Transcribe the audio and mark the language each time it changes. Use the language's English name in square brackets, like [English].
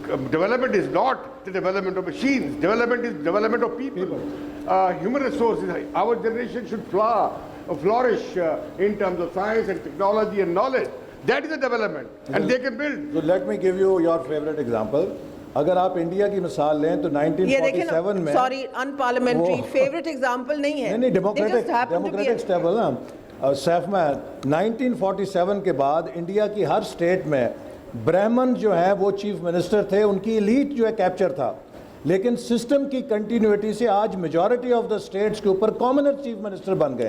[English] Development is not the development of machines. Development is development of people. Human resources. Our generation should flourish in terms of science and technology and knowledge. That is a development, and they can build. So let me give you your favorite example. [Urdu] اگر آپ India کی مثال لیں تو 1947 میں, sorry [English] unparliamentary favorite example [Urdu] نہیں ہے, نہیں ڈیموکریٹک اسٹیپ ہے نا. سیف میں 1947 کے بعد انڈیا کی ہر اسٹیٹ میں برہمن جو ہے وہ چیف منسٹر تھے, ان کی ایلیٹ جو ہے کیپچر تھا, لیکن سسٹم کی کنٹینیوٹی سے آج [English] majority of the states [Urdu] کے اوپر کامنر چیف منسٹر بن گئے,